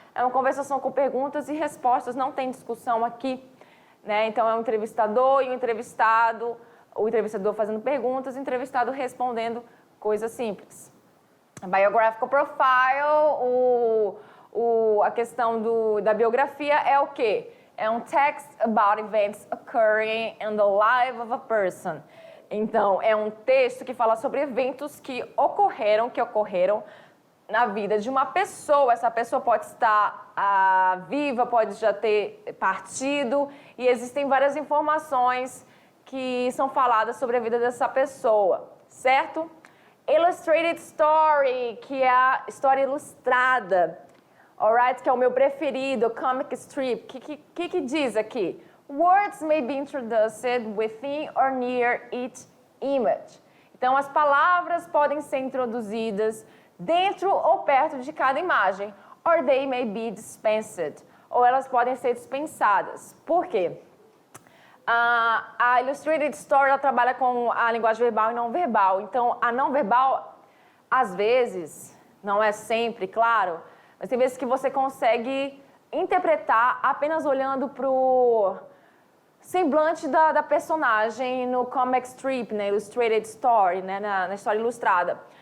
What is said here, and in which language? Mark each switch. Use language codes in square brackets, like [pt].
[pt] É uma conversação com perguntas e respostas, não tem discussão aqui, né? Então é um entrevistador e um entrevistado, o entrevistador fazendo perguntas, o entrevistado respondendo coisas simples. Biographical profile, a questão da biografia é o quê? É um [en] text about events occurring in the life of a person. [pt] Então, é um texto que fala sobre eventos que ocorreram na vida de uma pessoa. Essa pessoa pode estar viva, pode já ter partido, e existem várias informações que são faladas sobre a vida dessa pessoa, certo? Illustrated Story, que é a história ilustrada, alright? Que é o meu preferido, comic strip. Que diz aqui? [en] Words may be introduced within or near each image. [pt] Então, as palavras podem ser introduzidas dentro ou perto de cada imagem. [en] Or they may be dispensed. [pt] Ou elas podem ser dispensadas. Por quê? A Illustrated Story ela trabalha com a linguagem verbal e não verbal. Então, a não verbal, às vezes, não é sempre, claro, mas tem vezes que você consegue interpretar apenas olhando para o semblante da personagem no comic strip, né, Illustrated Story, né, na história ilustrada.